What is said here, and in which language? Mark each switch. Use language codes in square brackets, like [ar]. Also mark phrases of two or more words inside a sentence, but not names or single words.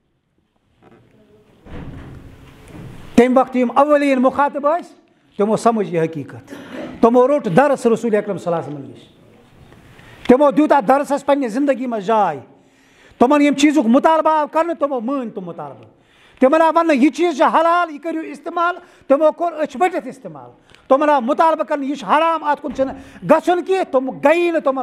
[ks] تمہِ وقتہٕ یِم اولین مخاطب ٲسۍ تمو سمجھ یہ حقیقت تمو روٹ درس رسول اکرم [ar] صلی اللہ علیہ وسلم [ks] نش تمو دیُت اتھ درسس پننہِ زندگی منٛز جاے تمن یم چیٖزُک مطالبہ آو کرنہٕ تمو مٲنۍ تم مطالبہٕ تمن آو وننہٕ یہِ چیٖز چھُ حلال یہِ کٔرِو استعمال تمو کوٚر أچھ بٔٹِتھ استعمال تمن آو مطالبہ کرنہٕ یہِ چھُ حرام اتھ کُن چھُنہٕ گژھُن کینٛہہ تم گٔیی نہٕ تمن